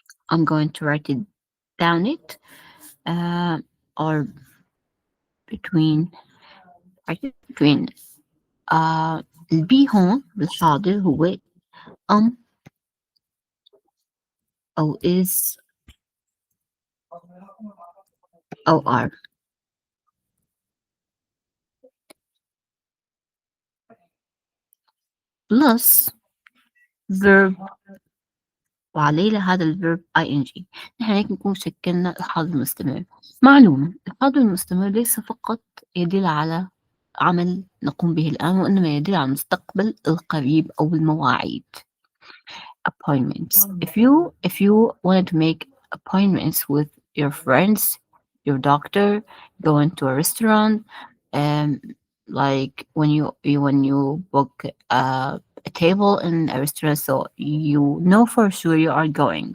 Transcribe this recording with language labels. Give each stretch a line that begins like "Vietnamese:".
English: I'm going to write it down it or between between
Arabic: البي هون بالحاضر هو
English: am أو is أو are. plus verb
Arabic: وعليه لهذا الverb ing. نحن هيك نكون شكلنا الحاضر المستمر. معلومة الحاضر المستمر ليس فقط يدل على عمل نقوم به الآن، وإنما يدل على المستقبل القريب أو المواعيد.
English: Appointments. If you wanted to make appointments with your friends, your doctor, going to a restaurant, um, like when you book a table in a restaurant, so you know for sure you are going.